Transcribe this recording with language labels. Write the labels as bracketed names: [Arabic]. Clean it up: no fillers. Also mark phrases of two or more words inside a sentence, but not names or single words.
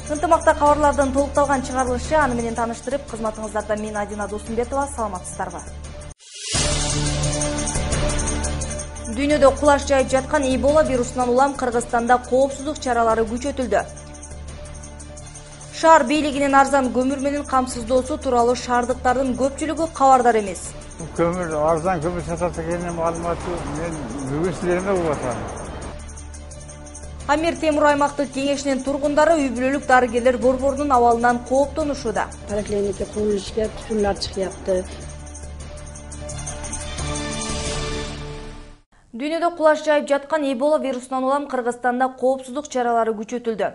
[Kyrgyz] тармакта кабарлардын толукталган чыгарылышы, аны менен таныштырып, кызматыңыздарда мен Адина Досумбетова, саламатсыздарбы. Дүйнөдө кулаш жайып жаткан Эбола вирусунан улам Кыргызстанда коопсуздук чаралары күчөтүлдү. Шаар бийлигинин арзан көмүр менен камсыздоосу тууралуу шаардыктардын көпчүлүгү кабардар эмес. Kömür, arзан kömür сатат экенин маалыматы мен бүгүн силерге угуп атам. Амир Темур аймактык кеңешинин тургундары үй бүлөлүк дарыгерлер борборунун абалынан кооптонушууда. Поликлиника курулушка түтүндөр чыгыпты. Дүйнөдө кулаш жайып жаткан Эбола вирусунан улам Кыргызстанда коопсуздук чаралары күчөтүлдү.